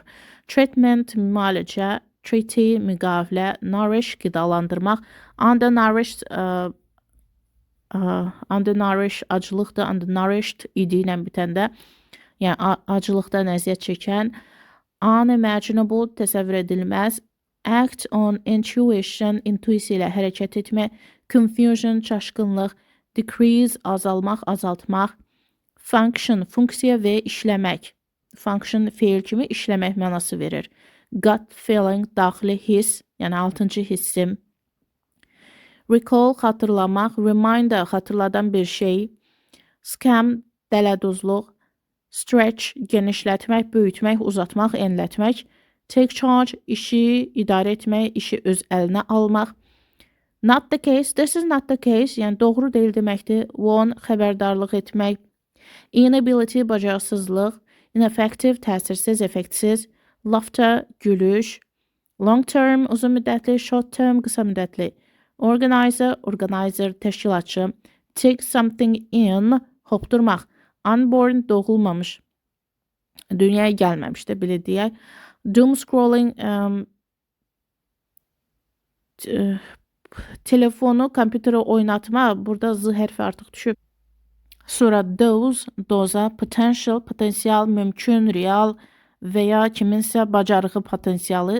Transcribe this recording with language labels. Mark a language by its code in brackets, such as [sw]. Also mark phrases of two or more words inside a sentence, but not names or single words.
[az] Treatment müalicə. Treaty müqavilə. Nourish qidalandırmaq. Undernourished acılıqdır. Undernourished idi ilə bitəndə. Yəni acılıqdan əziyyət çəkən. Unimaginable təsəvvür edilməz. [en] Act on intuition [az] intuisiya ilə hərəkət etmək. Confusion çaşqınlıq. Decrease azalmaq, azaltmaq. Function funksiya və işləmək. Function feil kimi işləmək mənası verir. [en] Gut feeling [az] daxili hiss, yəni 6-cı hissim. Recall xatırlamaq, reminder xatırladan bir şey. Scam dələduzluq. Stretch genişlətmək, böyütmək, uzatmaq, enlətmək. [en] Take charge [az] işi idarə etmək, işi öz əlinə almaq. [en] Not the case, this is not the case, [az] yəni doğru deyil deməkdir. Warn, xəbərdarlıq etmək. Inability, bacarıqsızlıq. Ineffective, təsirsiz, effektsiz. Laughter, gülüş. [en] Long term, [az] uzun müddətli. [en] Short term, [az] qısa müddətli. [en] Organizer, organizer, təşkilatçı. Take something in, [az] hopdurmaq. Unborn, doğulmamış. Dünyaya gəlməmiş də, belə deyək. [en] Doom scrolling, [az] telefonu, kompüteri oynatma. Burada z hərfi artıq düşüb. Sonra doze, doza, potential, potensial, mümkün, real və ya kiminsə bacarığı, potensialı.